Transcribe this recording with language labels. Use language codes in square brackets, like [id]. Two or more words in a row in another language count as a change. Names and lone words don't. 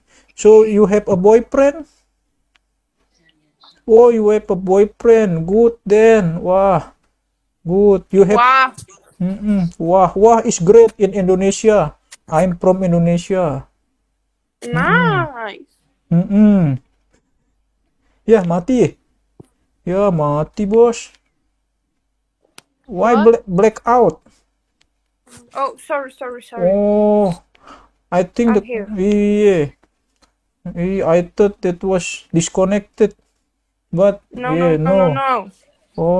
[en] So you have a boyfriend? Oh, you have a boyfriend. Good then. Wah, good. You have. Wow. Wah is great in Indonesia. I'm from Indonesia. Nice. [id] Ya, mati. Ya, mati, bos. [en] Why What? black out? Oh, sorry. Oh, I think I'm that. here. Yeah. I thought that was disconnected. But No. Oh